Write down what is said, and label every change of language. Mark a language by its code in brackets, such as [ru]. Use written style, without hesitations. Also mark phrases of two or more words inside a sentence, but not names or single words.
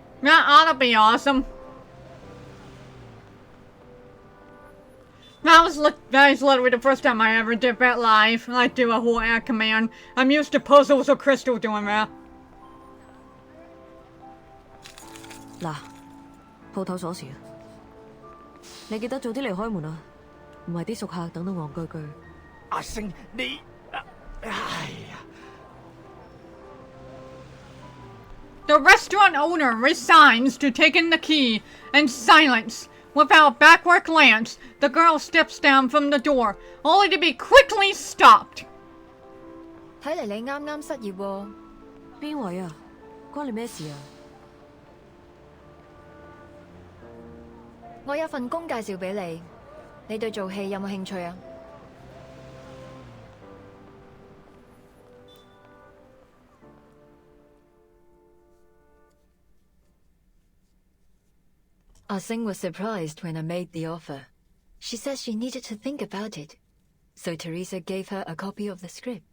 [en] That ought to be awesome. That was literally the first time I ever did that live. Like do a whole air command. I'm used to puzzles or Crystal doing that. [yue] 嗱，鋪頭鎖匙啊！你記得早啲離開門啊，唔係啲熟客等到戇居居。阿星，你，哎呀！ [en] The restaurant owner resigns to taking the key. In silence, without a backward glance, the girl steps down from the door, only to be quickly stopped. [yue] 睇嚟你啱啱失業喎。邊位啊？關你咩事啊？我有份工介紹俾你，你對做戲有冇興趣啊？ [en] Ah Sing was surprised when I made the offer. She said she needed to think about it, so Teresa gave her a copy of the script.